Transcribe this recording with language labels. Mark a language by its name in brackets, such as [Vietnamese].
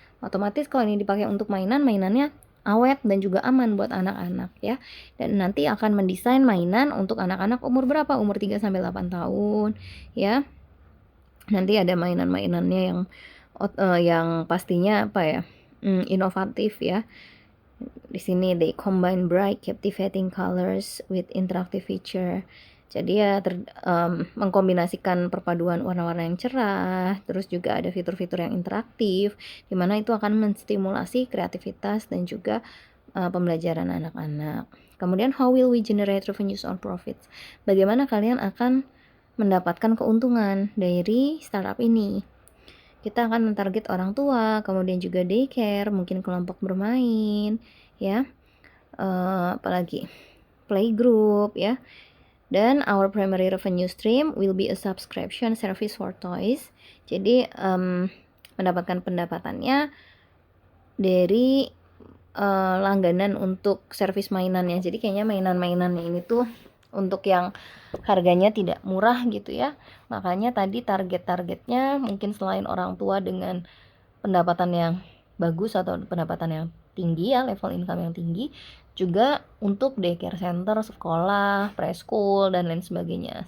[Indonesian] Otomatis kalau ini dipakai untuk mainannya awet dan juga aman buat anak-anak ya. Dan nanti akan mendesain mainan untuk anak-anak umur berapa? Umur 3-8 tahun ya. Nanti ada mainan-mainannya yang pastinya apa ya? Inovatif ya. Di sini [English] they combine bright captivating colors with interactive feature. [Indonesian] Jadi ya mengkombinasikan perpaduan warna-warna yang cerah, terus juga ada fitur-fitur yang interaktif, di mana itu akan menstimulasi kreativitas dan juga pembelajaran anak-anak. Kemudian [English] how will we generate revenues or profits? [Indonesian] Bagaimana kalian akan mendapatkan keuntungan dari startup ini? Kita akan mentarget orang tua, kemudian juga daycare, mungkin kelompok bermain, ya, apalagi playgroup, ya. Dan [English] our primary revenue stream will be a subscription service for toys. [Indonesian] Jadi mendapatkan pendapatannya dari langganan untuk servis mainannya. Jadi kayaknya mainan-mainannya ini tuh untuk yang harganya tidak murah gitu ya. Makanya tadi target-targetnya mungkin selain orang tua dengan pendapatan yang bagus atau pendapatan yang tinggi ya, level income yang tinggi, juga untuk daycare center, sekolah, preschool dan lain sebagainya.